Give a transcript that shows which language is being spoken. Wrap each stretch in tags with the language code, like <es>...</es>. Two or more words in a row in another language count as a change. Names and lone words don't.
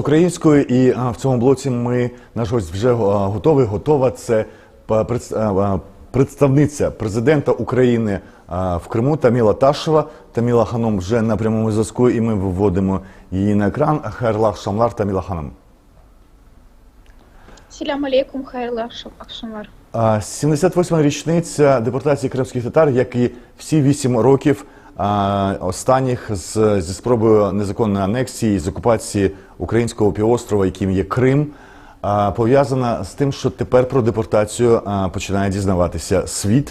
<uk>українською, і в цьому блоці наш гость вже готова. Це представниця президента України в Криму Таміла Ташева. Таміла Ханом вже на прямому зв'язку, і ми виводимо її на екран.</uk> <crh>Хайрлах Шамлар, Таміла Ханом. Селям алейкум, хайрлах Шамлар.</crh> <uk>78-ма річниця депортації кримських татар, як і всі 8 років останніх зі спробою незаконної анексії, з окупації українського півострова, яким є Крим, пов'язана з тим, що тепер про депортацію починає дізнаватися світ.</uk>